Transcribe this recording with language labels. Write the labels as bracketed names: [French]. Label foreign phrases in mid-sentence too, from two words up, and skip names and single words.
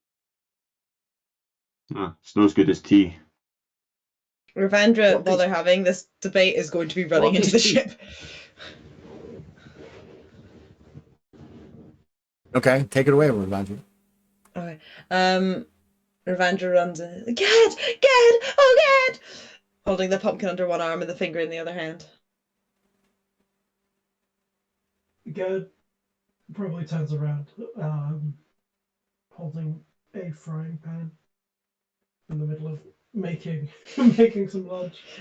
[English] It's not as good as tea. Ravandra, What while is- they're having this debate, is going to be running What into is the tea? ship. Okay, take it away, Riviandra. Okay. Ravandra runs in. Gad! Gad! Oh, Gad! Holding the pumpkin under one arm and the finger in the other hand. Gerd probably turns around, holding a frying pan in the middle of making some lunch.